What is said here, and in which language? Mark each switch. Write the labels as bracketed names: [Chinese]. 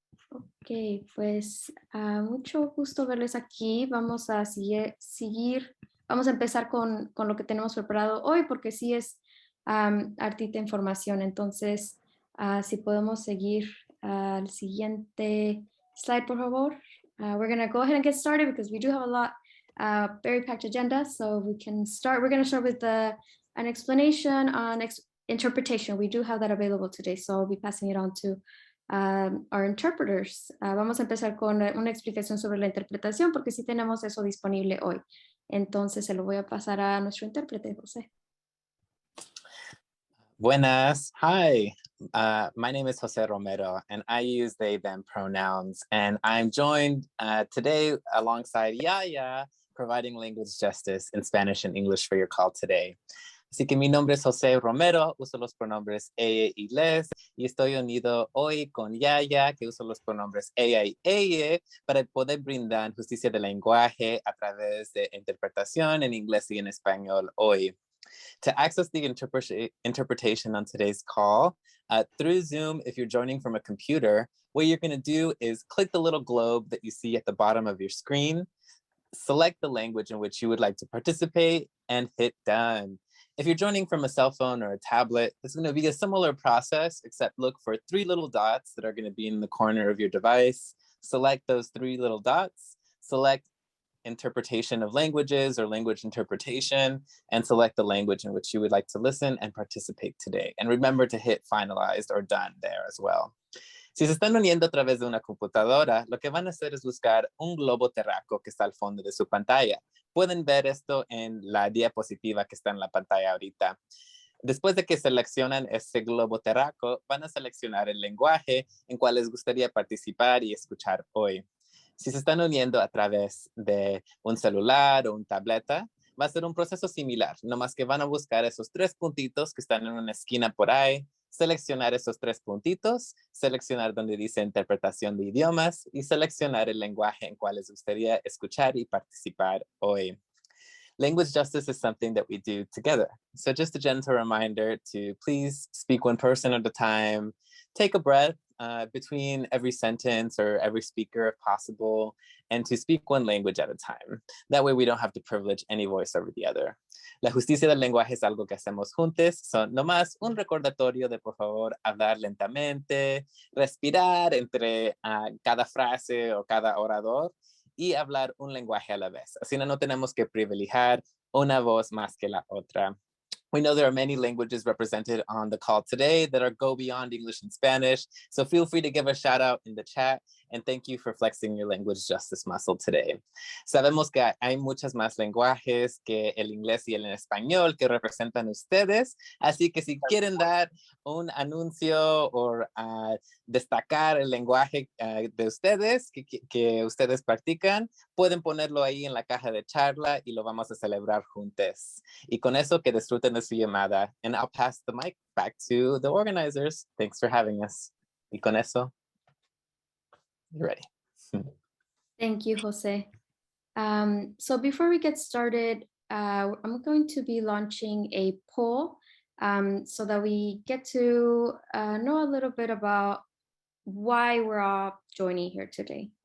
[Spanish] Ok, pues mucho gusto verles aquí. Vamos a seguir. Vamos a empezar con lo que tenemos preparado hoy porque sí es hartita información. Entonces, si podemos seguir al siguiente slide, por favor. [English] We're going to go ahead and get started because we do have a lot, very packed agenda. So we can start. We're going to start with an explanation on interpretation. We do have that available today. So I'll be passing it on to our interpreters. [Spanish] Vamos a empezar con una explicación sobre la interpretación porque sí tenemos eso disponible hoy. Entonces se lo voy a pasar a nuestro intérprete, José. Buenas. [English] Hi, my name is Jose Romero and I use they, them pronouns. And I'm joined today alongside Yaya, providing language justice in Spanish and English for your call today. [Spanish] Así que mi nombre es José Romero, uso los pronombres ella y les, y estoy unido hoy con Yaya, que uso los pronombres ella y ella, para poder brindar justicia de lenguaje a través de interpretación en inglés y en español hoy. [English] To access the interpretation on today's call, through Zoom, if you're joining from a computer, what you're going to do is click the little globe that you see at the bottom of your screen, select the language in which you would like to participate, and hit done. If you're joining from a cell phone or a tablet, it's going to be a similar process, except look for 3 little dots that are going to be in the corner of your device. Select those 3 little dots, select interpretation of languages or language interpretation, and select the language in which you would like to listen and participate today. And remember to hit finalized or done there as well. [Spanish] Si se están uniendo a través de una computadora, lo que van a hacer es buscar un globo terráqueo que está al fondo de su pantalla. Pueden ver esto en la diapositiva que está en la pantalla ahorita. Después de que seleccionan ese globo terráqueo, van a seleccionar el lenguaje en cual les gustaría participar y escuchar hoy. Si se están uniendo a través de un celular o una tableta, va a ser un proceso similar, nomás que van a buscar esos 3 puntitos que están en una esquina por ahí, seleccionar esos tres puntitos, seleccionar donde dice interpretación de idiomas y seleccionar el lenguaje en cual les gustaría escuchar y participar hoy. [English] Language justice is something that we do together. So just a gentle reminder to please speak one person at a time, take a breath between every sentence or every speaker if possible, and to speak one language at a time. That way we don't have to privilege any voice over the other. [Spanish] La justicia del lenguaje es algo que hacemos juntos. So nomás un recordatorio de por favor hablar lentamente, respirar entre cada frase o cada orador y hablar un lenguaje a la vez. Así no tenemos que privilegiar una voz más que la otra. [English] We know there are many languages represented on the call today that are go beyond English and Spanish. So feel free to give a shout out in the chat. And thank you for flexing your language justice muscle today. [Spanish] Sabemos que hay muchos más lenguajes que el inglés y el español que representan ustedes. Así que si quieren dar un anuncio o destacar el lenguaje de ustedes que ustedes practican, pueden ponerlo ahí en la caja de charla y lo vamos a celebrar juntos. Y con eso que disfruten de su llamada. [English] And I'll pass the mic back to the organizers. Thanks for having us. [Spanish] Y con eso, [English] you're ready. Thank you, Jose. So before we get started, I'm going to be launching a poll so that we get to know a little bit about why we're all joining here today.